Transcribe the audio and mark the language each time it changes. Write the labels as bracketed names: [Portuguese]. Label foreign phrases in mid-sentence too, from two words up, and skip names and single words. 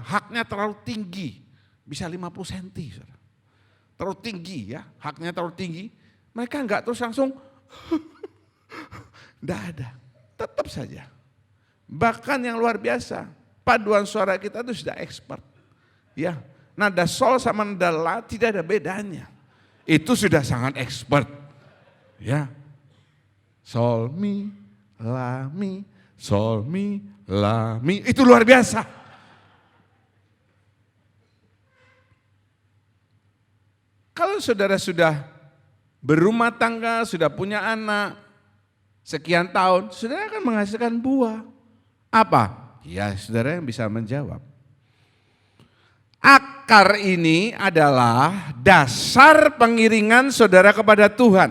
[Indonesian] Haknya terlalu tinggi, bisa 50 cm. Saudara. Terlalu tinggi ya, haknya terlalu tinggi. Mereka enggak terus langsung, enggak ada, tetap saja. Bahkan yang luar biasa, paduan suara kita itu sudah expert. Ya, nada sol sama nada la tidak ada bedanya. Itu sudah sangat expert. Ya. Sol mi la mi, sol mi la mi, itu luar biasa. Kalau saudara sudah berumah tangga, sudah punya anak sekian tahun, saudara akan menghasilkan buah. Apa? Ya saudara yang bisa menjawab. Akar ini adalah dasar pengiringan saudara kepada Tuhan.